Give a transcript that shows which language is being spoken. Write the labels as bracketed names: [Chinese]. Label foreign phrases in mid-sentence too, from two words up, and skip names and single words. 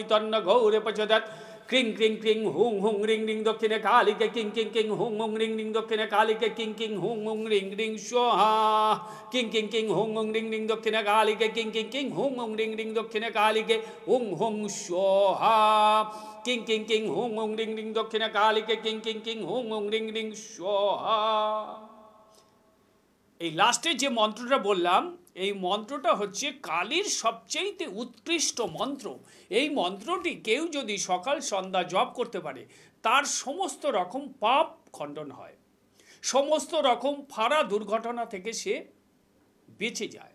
[Sanskrit] तन्नो घोरे प्रचोदयात् क्रीं क्रीं क्रीं हुं हुं रिं रिं दक्षिणे कालिके किं किं किं हुं हुं रिं रिं दक्षिणे कालिके किं किं हुं हुं रिं रिं स्वाहा किं किं किं हुं हुं रिं रिं दक्षिणे कालिके किं किं किं हुं हुं रिं रिं दक्षिणे कालिके हुं हुं स्वाहा किं किं किं हुं हुं रिं रिं दक्षिणे कालिके किं किं किं हुं हुं रिं रिं स्वाहा। [Bangla] এই লাস্টে যে মন্ত্রটা বললাম এই মন্ত্রটা হচ্ছে কালীর সবচেয়ে উৎকৃষ্ট মন্ত্র। এই মন্ত্রটি কেউ যদি সকাল সন্ধ্যা জপ করতে পারে তার সমস্ত রকম পাপ খণ্ডন হয়, সমস্ত রকম ফাড়া দুর্ঘটনা থেকে সে বেঁচে যায়।